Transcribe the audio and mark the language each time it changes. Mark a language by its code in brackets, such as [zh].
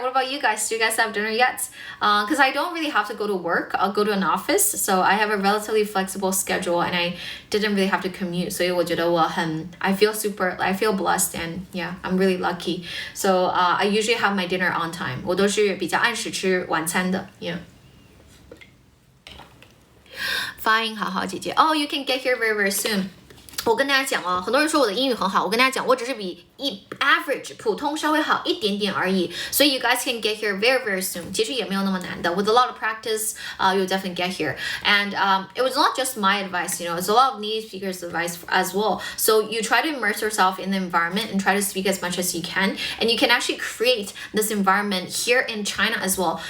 [en] What about you guys? Do you guys have dinner yet? Because I don't really have to go to work. I'll go to an office. So I have a relatively flexible schedule and I didn't really have to commute. So I feel blessed and yeah, I'm really lucky. So I usually have my dinner on time. [zh] 我都是比较按时吃晚餐的 yeah. 发音好好姐姐 [en] Oh, you can get here very, very soon. [zh] 我跟大家讲很多人说我的英语很好，我跟大家讲，我只是比average 普通稍微好一点点而已，所以 [en] you guys can get here very, very soon. [zh] 其实也没有那么难的 [en] With a lot of practice, you'll definitely get here. And it was not just my advice, you know, it's a lot of native speakers' advice as well. So you try to immerse yourself in the environment and try to speak as much as you can. And you can actually create this environment here in China as well.